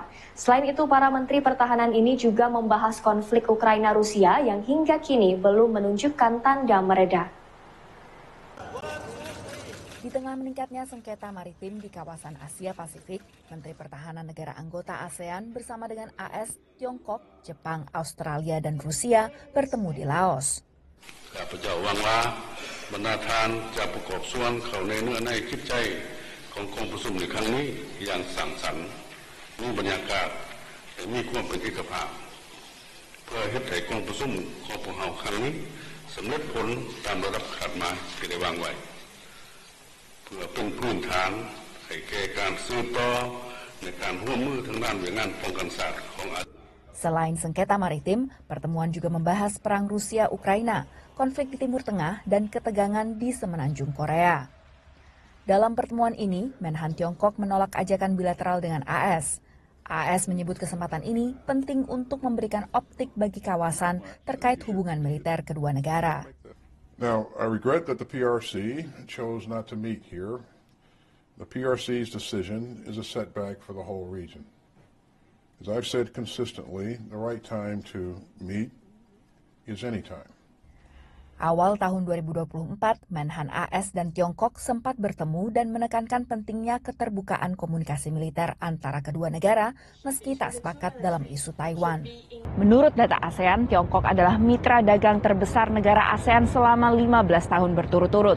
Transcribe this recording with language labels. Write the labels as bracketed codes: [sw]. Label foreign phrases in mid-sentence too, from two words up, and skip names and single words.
[id] Selain itu, para Menteri Pertahanan ini juga membahas konflik Ukraina-Rusia yang hingga kini belum menunjukkan tanda mereda. Di tengah meningkatnya sengketa maritim di kawasan Asia Pasifik, Menteri Pertahanan negara anggota ASEAN bersama dengan AS, Tiongkok, Jepang, Australia, dan Rusia bertemu di Laos. [lo] ຂ້າພະເຈົ້າຫວັງວ່າບັນດາທ່ານຈະປະກອບສ່ວນເຂົ້າໃນເນື້ອໃນຈິດໃຈຂອງກອງປະຊຸມໃນຄັ້ງນີ້ຢ່າງສ້າງສັນມີບັນຍາກາດແລະມີຄວາມເປັນເອກະພາບເພື່ອເຮັດໃຫ້ກອງປະຊຸມຂອງພວກເຮົາຄັ້ງນີ້ສຳເລັດຜົນຕາມລະດັບຄາດໝາຍທີ່ໄດ້ວາງໄວ້ເພື່ອເປັນພື້ນຖານໃຫ້ແກ່ການສືບຕໍ່ໃນການຮ່ວມມືທາງດ້ານໜ່ວຍງານປ້ອງກັນສາດຂອງອາຊຽນ [id] Selain sengketa maritim, pertemuan juga membahas perang Rusia-Ukraina, konflik di Timur Tengah, dan ketegangan di Semenanjung Korea. Dalam pertemuan ini, Menhan Tiongkok menolak ajakan bilateral dengan AS. AS menyebut kesempatan ini penting untuk memberikan optik bagi kawasan terkait hubungan militer kedua negara. [en] Now, I regret that the PRC chose not to meet here. The PRC's decision is a setback for the whole region. As I've said consistently, the right time to meet is any time. [id] Awal tahun 2024, Menhan AS dan Tiongkok sempat bertemu dan menekankan pentingnya keterbukaan komunikasi militer antara kedua negara meski tak sepakat dalam isu Taiwan. Menurut data ASEAN, Tiongkok adalah mitra dagang terbesar negara ASEAN selama 15 tahun berturut-turut.